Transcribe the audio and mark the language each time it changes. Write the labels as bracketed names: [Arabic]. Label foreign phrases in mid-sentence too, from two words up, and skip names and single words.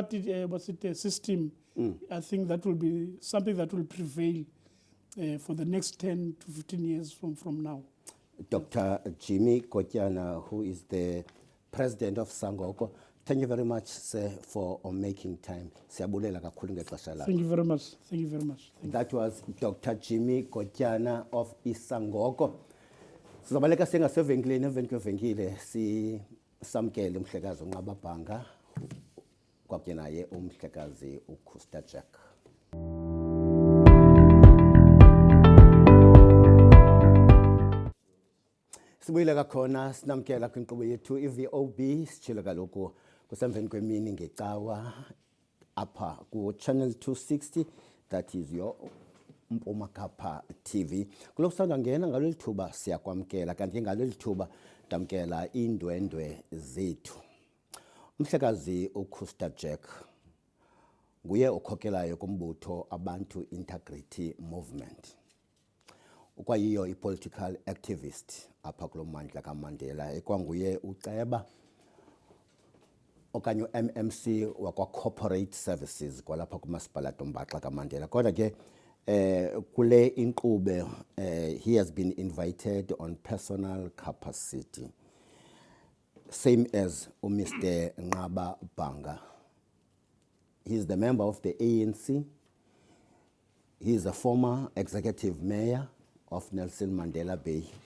[English] system I think that will be something that will prevail for the next 10 to 15 years from now. Dr. Jimmy Kotyana, who is the president of Sangoko, thank you very much, sir, for making time. [Xhosa] Siyabulela kakhulu ngexesha lakho. [English] Thank you very much. Thank you very much. Thank That was Dr. Jimmy Kotyana of Isangoko. [Xhosa] Sizabaleka sengasevenkileni emveni kwevenkile samkele umhlekazi uNqababhanga kwakunye naye umhlekazi uKhusta Jack. Sibuyile kakhona sinamkela kwinkqubo yethu iVOB sitshilo kaloku kusemveni kwemini ngecawa apha ku-channel 260, [English] that is your [Xhosa] Mpuma Kapa TV. Kulo kusanda ngena ngalolu thuba siyakwamkela, kanti ngalolu thuba tamkela indwendwe zethu. Umhlekazi uKhusta Jack nguye okhokelayo kumbutho Abantu Integrity Movement. Ukwayiyo i- [English] political activist [Xhosa] apha kulo mmandla kaMandela, ekwanguye uceba okanye MMC wakwa Corporate Services kwalapha kumasipalato Mbaxa kaMandela. Kodwa ke kule inkqubo [English] he has been invited on personal capacity, same as Mr. Nqababhanga. He is the member of the ANC. He is a former executive mayor of Nelson Mandela Bay.